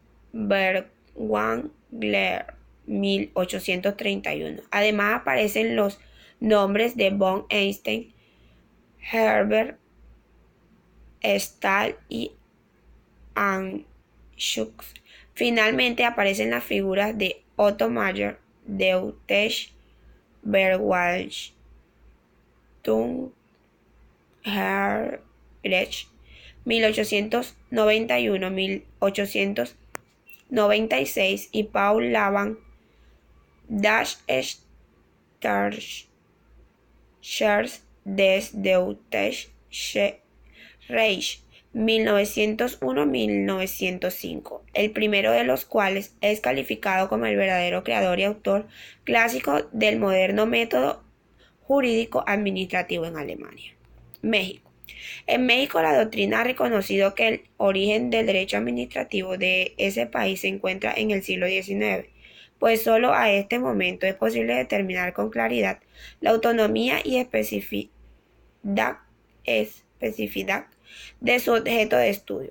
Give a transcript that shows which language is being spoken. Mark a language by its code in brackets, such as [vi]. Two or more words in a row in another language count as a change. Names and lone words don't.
[es] Bergwangler, 1831. Además aparecen los nombres de von Einstein, Herbert Stahl y Anschutz. Finalmente aparecen las figuras de Otto Mayer, Deutsch, Bergwald, Herrich, 1891-1896 y Paul Laban, Das Staatsschutz des Deutschen Reich, 1901-1905, el primero de los cuales es calificado como el verdadero creador y autor clásico del moderno método jurídico administrativo en Alemania. México. En México, la doctrina ha reconocido que el origen del derecho administrativo de ese país se encuentra en el siglo XIX, pues solo a este momento es posible determinar con claridad la autonomía y especificidad de su objeto de estudio.